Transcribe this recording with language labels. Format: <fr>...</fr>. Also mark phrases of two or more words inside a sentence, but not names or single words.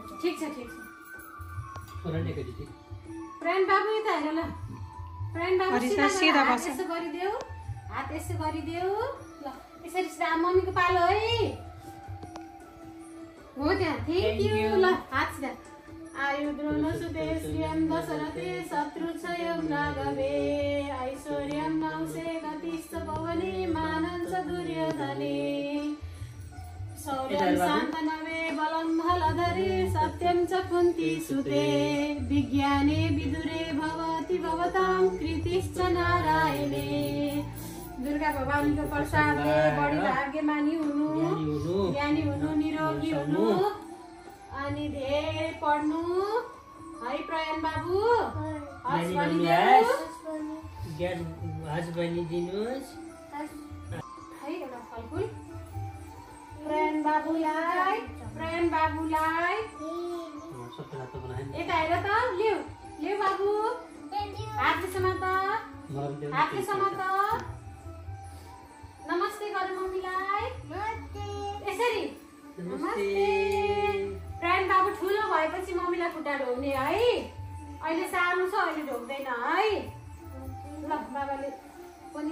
<ne>ठिक छ प्रयाण बाबु यता हेर ल प्रयाण बाबु सिधा हात यसो गरिदेऊ ल यसरी सिधा मम्मीको पालो है हो त्यहाँ</ne> <en>thank you</en> <ne>ल हात सिधा</ne> <sa>आयुद्रोण सुते श्रियं दशरथे शत्रु क्षयं राघवे ऐश्वर्यं नौसे गतिश्च पवने मानञ्च दुर्योधने शौर्यं शान्तनवे बलं हलधरे सत्यं च कुन्ती सुते विज्ञाने विदुरे भवति भवतां कृतिश्च नारायणे</sa> <ne>दुर्गा भवानीको प्रसादले बढी भाग्यमानी हुनु ज्ञानी हुनु निरोगी हुनु अनि धेरै पढ्नु है प्रयान बाबु हस् भनिदिनुहोस् है एउटा फलफुल प्रयान बाबुलाई यता हेर त लिउ बाबु हातले समात नमस्ते गर मम्मीलाई यसरी नमस्ते प्राण बाबु ठुलो भएपछि मम्मीलाई खुट्टा ढोक्ने है अहिले सानो छ अहिले ढोक्दैन है ल बाबाले पनि</ne>